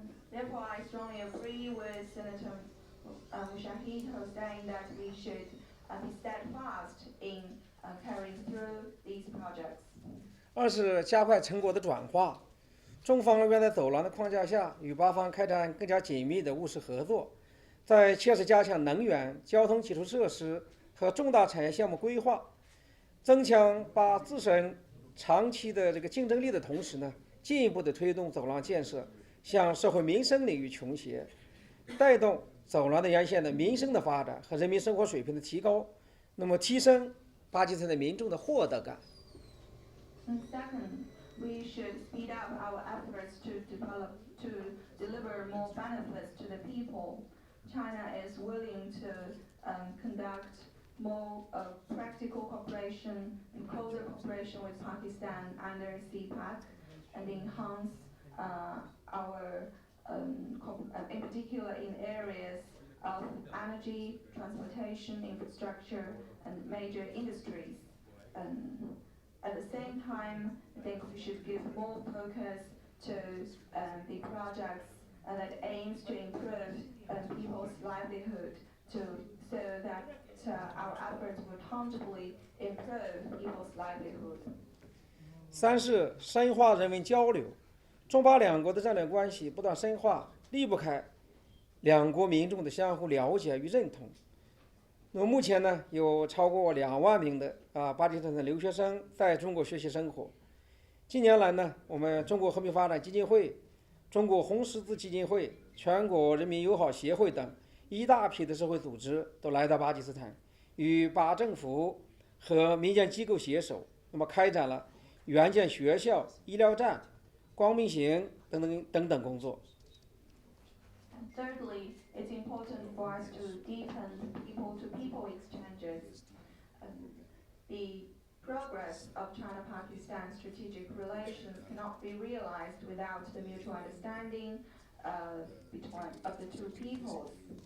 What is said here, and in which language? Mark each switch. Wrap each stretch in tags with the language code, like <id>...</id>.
<en>Therefore, I strongly agree with Senator Mushahid who's saying that we should be steadfast in carrying through these projects.</en> <zh>二是加快成果的转化。中方愿在走廊的框架下，与巴方开展更加紧密的务实合作，在切实加强能源、交通基础设施和重大产业项目规划，增强巴自身长期的这个竞争力的同时呢，进一步的推动走廊建设向社会民生领域倾斜，带动走廊的沿线的民生的发展和人民生活水平的提高，那么提升巴基斯坦的民众的获得感。</zh> <en>Second, we should speed up our efforts to deliver more benefits to the people. China is willing to conduct more practical cooperation and closer cooperation with Pakistan under CPEC and enhance our, in particular in areas of energy, transportation, infrastructure, and major industries. At the same time, I think we should give more focus to the projects that aims to improve people's livelihood, so that our efforts will tangibly improve people's livelihood.</en> <zh>三是深化人文交流，中巴两国的战略关系不断深化，离不开两国民众的相互了解与认同。那么目前呢，有超过2万名的巴基斯坦的留学生在中国学习生活。近年来呢，我们中国和平发展基金会、中国红十字基金会、全国人民友好协会等一大批的社会组织都来到巴基斯坦，与巴政府和民间机构携手，那么开展了援建学校、医疗站、光明行等等工作。</zh> <en>Thirdly, it's important for us to deepen people-to-people exchanges. The progress of China-Pakistan strategic relations cannot be realized without the mutual understanding of the two peoples.</en>